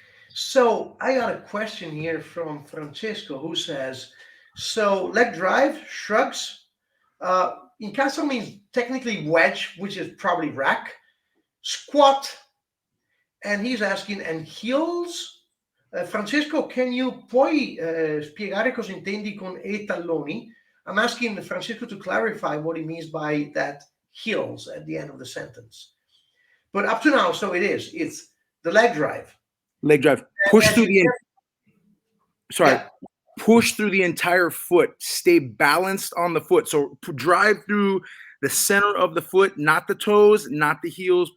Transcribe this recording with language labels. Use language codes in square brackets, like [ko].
[en] So I got a question here from Francesco who says, so leg drive, shrugs, incastro means technically wedge, which is probably rack, squat, and he's asking, and heels? [it] Francesco, puoi spiegare cosa intendi con e talloni? [en] I'm asking Francesco to clarify what he means by that heels at the end of the sentence. But up to now, so it's the leg drive. Leg drive. Push through the push through the entire foot. Stay balanced on the foot. So drive through the center of the foot, not the toes, not the heels.